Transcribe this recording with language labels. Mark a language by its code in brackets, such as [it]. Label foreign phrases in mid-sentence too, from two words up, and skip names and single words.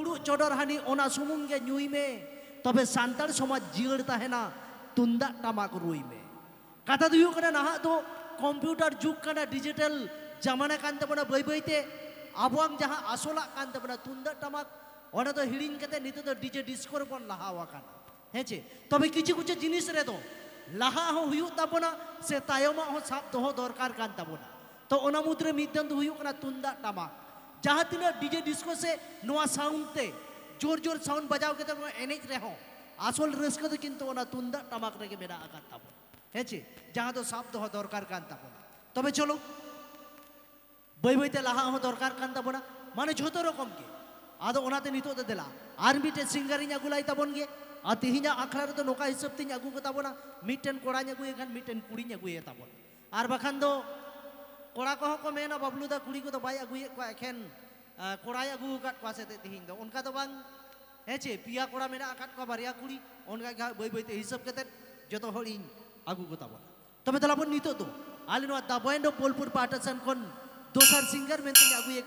[sat] चोडर हानि ओना सुमुंग गे न्यूई में तबे सांतार समाज जियर ताहेना तुंदा टामाक रुई में कथा दुयु कना नाहा तो कंप्यूटर जुग कना डिजिटल जमाना कांते बना बई बईते आबोंग जहां आसोला कांते बना तुंदा टामाक ओना तो हिडिंग कते नितो तो डीजे डिस्को बन लाहावा काना हेचे तबे किछु किछु जिनिस रे तो लाहा हो हुयु ताबोना से तायमा हो साब दोहो दरकार कान ताबोना तो ओना मुद्रे मिदन तो हुयु कना तुंदा टामाक जहां तिना डीजे डिस्को से नोआ साउंड ते जोर जोर साउंड बजाव के तो एनेज रे हो आसल रस्क तो किंतु ओना तुंदा टामाक रे मेरा आकात ताबो हेचे जहां तो साब दोहो दरकार कान ताबोना तबे चलो बई बईते लाहा हो दरकार कान ताबोना माने झोतो रकम के आदो ओनाते नितो दे देला आर मिटे सिंगारिंग अगुलाई ताबोन गे आ तिहिना आखड़ा रे तो नोका हिसाब तिन अगु को ताबोना मिटेन कोड़ा अगुए खान मिटेन कुड़ी अगुए ताबोन आर बाखान दो कोड़ा को को मेना बबलू दा कुड़ी को तो बाय अगुए को एखेन कोड़ा अगु का क्वासे ते तिहिन दो उनका तो बांग हेचे पिया कोड़ा मेना आकाट को बारिया कुड़ी उनका बई बईते हिसाब कते जतो हरिन अगु को ताबोन तबे तलाबोन नितो तो आलिनो दा बयन दो पोलपुर पाटासन कोन दोसर सिंगर मेनते अगुए